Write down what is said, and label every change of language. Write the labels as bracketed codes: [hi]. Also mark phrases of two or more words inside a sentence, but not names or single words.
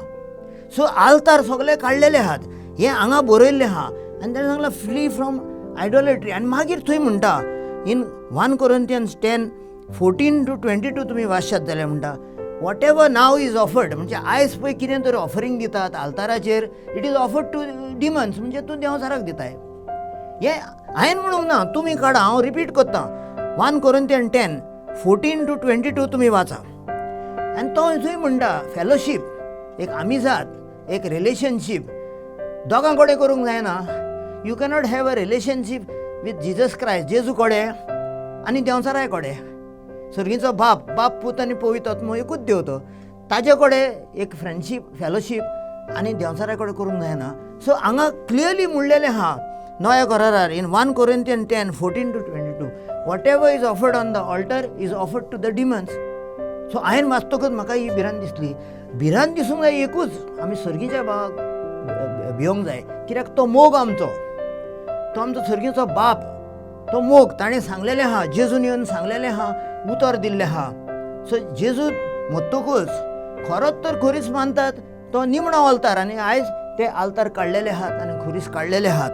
[kok] सो आल्तार सगळे काडलेले आहात. हें हांगा बरयल्लें आहा. आनी ताणें सांगलां [en] flee from idolatry. [kok] आनी मागीर थंय म्हणटा इन 1 कोरिंथियन्स 10 14 to 22 तुमी वाचशात जाल्यार म्हणटा [en] what ever now is offered. [kok] म्हणजे आयज पळय कितें तरी ऑफरींग दितात आल्ताराचेर [en] it is offered to demons. [kok] म्हणजे तूं देंवचाराक दिताय. हें हांवें म्हणूंक ना, तुमी काडा. हांव रिपीट करता. 1 कोरिंथियन्स 10 14 to 22 तुमी वाचा. आनी तो थंय म्हणटा फेलोशीप, एक आमिजात, एक रिलेशनशीप दोगां कडेन करूंक जायना. [en] you cannot have a relationship with Jesus Christ [kok] जेजू कडेन आनी देंवचाराय कडेन. सर्गीचो बाप पूत आनी पवित्र आत्मो एकूच देव तो. ताजे कडेन एक [en] friendship fellowship [kok] आनी देंवचारा कडेन करूंक जायना. सो हांगा क्लियरली म्हणलेलें आहा नव्या करारार इन 1 कोरिंथियन्स 10 14 to 22 [en] what ever is offered on the altar is offered to the demons. [kok] सो हांवें वाचतकच म्हाका ही भिरांत दिसली. भिरांत दिसूंक जाय एकूच, आमी सर्गीच्या बाबाक भिवंक जाय. कित्याक तो मोग आमचो सर्गीचो बाप तो मोग ताणें सांगलेलें आहा. जेजून येवन सांगलेलें आहा, उतर दिल्लें आहा. सो जेजू मत्तकूच खरोच तर खुरीस मानतात तो निमणो आल्तार आनी आयज ते आल्तार काडलेले आहात आनी खुरीस काडलेले आहात.